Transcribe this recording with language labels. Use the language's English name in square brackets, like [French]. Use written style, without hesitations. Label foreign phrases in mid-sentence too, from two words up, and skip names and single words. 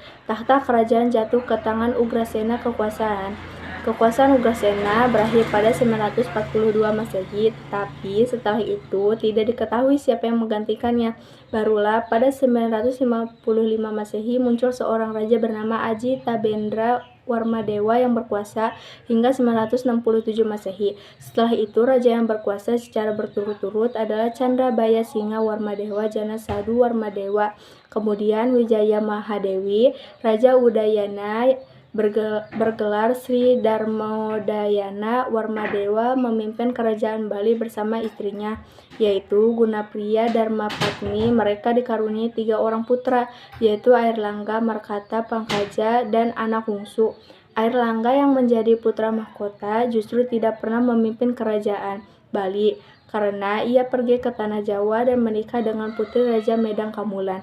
[Indonesian] Tahta kerajaan jatuh ke tangan Ugrasena Kekuasaan Ugrasena berakhir pada 942 Masehi, tapi setelah itu tidak diketahui siapa yang menggantikannya. Barulah pada 955 Masehi muncul seorang raja bernama Aji Tabendra Warmadewa yang berkuasa hingga 967 Masehi. Setelah itu raja yang berkuasa secara berturut-turut adalah Candrabaya Singa Warmadewa Jana Sadu Warmadewa. Kemudian Wijaya Mahadewi, Raja Udayana bergelar Sri Darmodayana Warmadewa memimpin kerajaan Bali bersama istrinya, yaitu Gunapriya Dharmapatni. Mereka dikaruniai 3 orang putra, yaitu Airlangga, Markata, Pangkaja, dan anak bungsu. Airlangga yang menjadi putra mahkota justru tidak pernah memimpin kerajaan Bali karena ia pergi ke tanah Jawa dan menikah dengan putri Raja Medang Kamulan.